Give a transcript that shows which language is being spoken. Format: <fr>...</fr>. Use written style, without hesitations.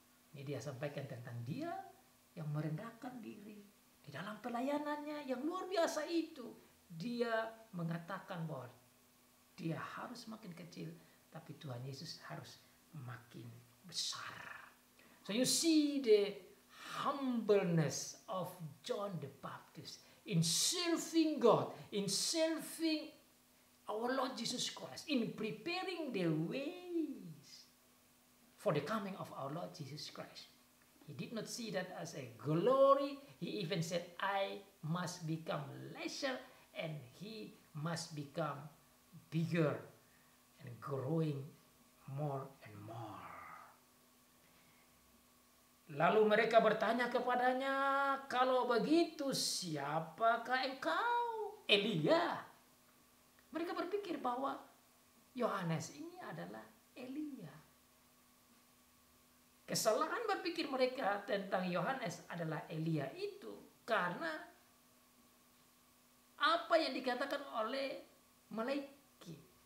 <id>Ini dia sampaikan tentang dia yang merendahkan diri. Di dalam pelayanannya yang luar biasa itu, dia mengatakan bahwa dia harus makin kecil, tapi Tuhan Yesus harus makin besar.</id> <en>So you see the humbleness of John the Baptist in serving God, in serving our Lord Jesus Christ, in preparing the ways for the coming of our Lord Jesus Christ. He did not see that as a glory. He even said, I must become lesser and he must become bigger and growing more and more.</en> <id>Lalu mereka bertanya kepadanya, kalau begitu siapakah engkau? Elia. Mereka berpikir bahwa Yohanes ini adalah Elia. Kesalahan berpikir mereka tentang Yohanes adalah Elia itu karena apa yang dikatakan oleh Maleaki.</id>